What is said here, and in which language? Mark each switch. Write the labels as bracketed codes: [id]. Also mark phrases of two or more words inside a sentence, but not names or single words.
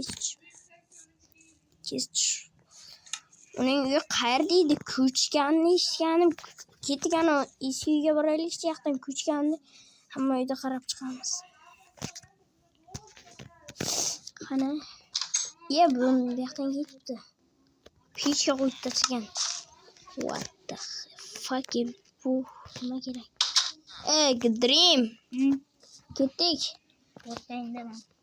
[uz] Kech. Uning uyi qayerda edi? Ko'chganini eshitganim. Ketgan eski uyga boraylik, yoqdan ko'chganini hamma uyda qarab chiqamiz. Qani? Bu yoqdan ketdi. Pechga qo'yib tashlagan. [en] What the fuck [uz] bu nima kerak? Dream. Ketdik. O'rtangdaman.